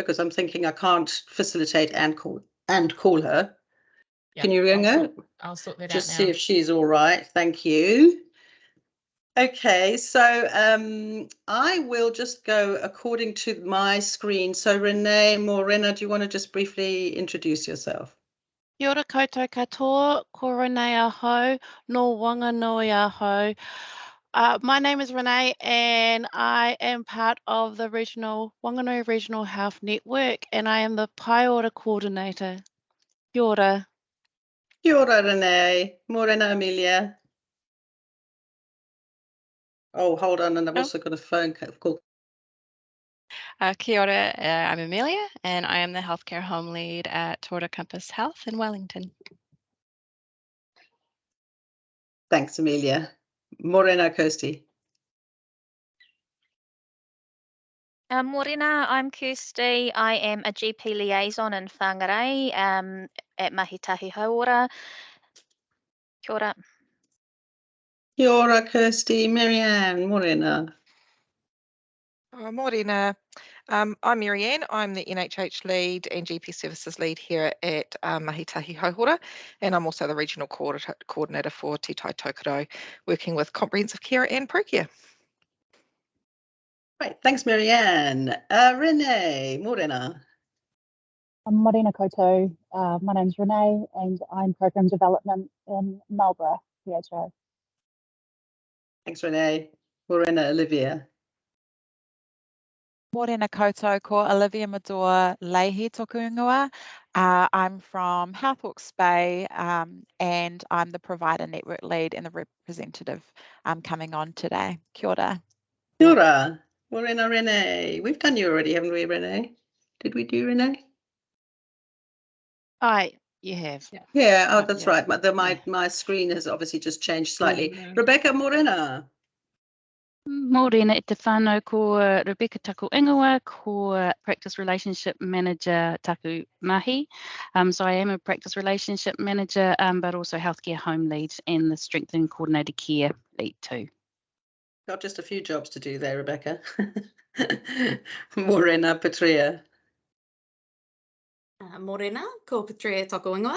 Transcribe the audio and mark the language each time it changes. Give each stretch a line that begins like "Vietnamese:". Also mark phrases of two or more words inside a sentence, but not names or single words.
English: Because I'm thinking I can't facilitate and call her. Yep, can you ring her? I'll sort that just out now. See if she's all right. Thank you. Okay, so I will just go according to my screen. So Renee Morena, do you want to just briefly introduce yourself?
Māori: Kia ora koutou katoa, ko Renee aho, no Wanganui aho.
English: My name is Renee and I am part of the Wanganui Regional Health Network and I am the Te Pae Tata coordinator.
Māori: Kia ora. Kia ora, Renee. Morena Amelia.
English: Oh, hold on, and I've also got a phone call.
Māori: Kia ora,
English: I'm Amelia, and I am the Healthcare Home Lead at Te Ora Campus Health in Wellington. Thanks, Amelia.
Māori: Morena Kirsty.
English: Morena, I'm Kirsty. I am a GP liaison in Whangarei at Te Whatu Ora.
Māori: Kia ora. Kia ora, Kirsty. Marianne, Morena. Morena.
English: I'm Marianne. I'm the NHH lead and GP services lead here at Te Whatu Ora, and I'm also the regional coordinator for Te Tai Tokerau, working with comprehensive care and pro-care. Right, thanks, Marianne.
Māori: Renee, Morena. Morena koutou.
English: My name's Renee and I'm Program Development in Marlborough, PHO. Thanks, Renee. Morena, Olivia.
Māori: Morena koutou, ko Olivia Mador Leahy toku ingoa.
English: I'm from Health Hawke's Bay and I'm the provider network lead and the representative coming on today.
Māori: Kia ora. Kia ora. Morena, Renee.
English: We've done you already, haven't we, Renee? Did we do Renee? You have. Yeah, oh, that's right. But my screen has obviously just changed slightly.
Māori: Rebecca Morena. Morena e te whānau, ko Rebecca Taku Ingoa, ko
English: Practice Relationship Manager
Māori: Taku Mahi.
English: So I am a Practice Relationship Manager, but also Healthcare Home Lead and the Strength and Coordinated Care Lead too. Got just a few jobs to do there, Rebecca.
Māori: Morena Petria. Morena, ko Petria Taku Ingoa.